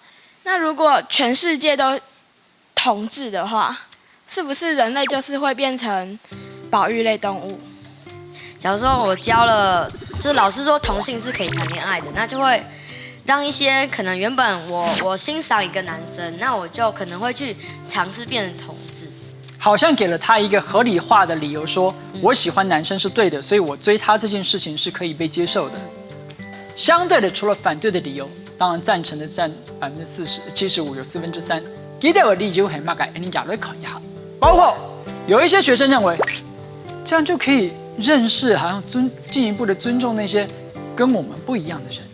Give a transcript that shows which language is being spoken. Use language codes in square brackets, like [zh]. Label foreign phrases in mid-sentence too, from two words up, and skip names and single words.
[zh] 那如果全世界都同志的話，是不是人類就是會變成保育類動物？假如說我教了，就是老師說同性是可以談戀愛的，那就會讓一些可能原本我欣賞一個男生，那我就可能會去嘗試變成同志。好像給了他一個合理化的理由，說我喜歡男生是對的，所以我追他這件事情是可以被接受的。相對的，除了反對的理由，當然贊成的佔75%，有3%。其他的理由很大概，你也來看一下。包括有一些學生認為，這樣就可以認識，好像進一步的尊重那些跟我們不一樣的人。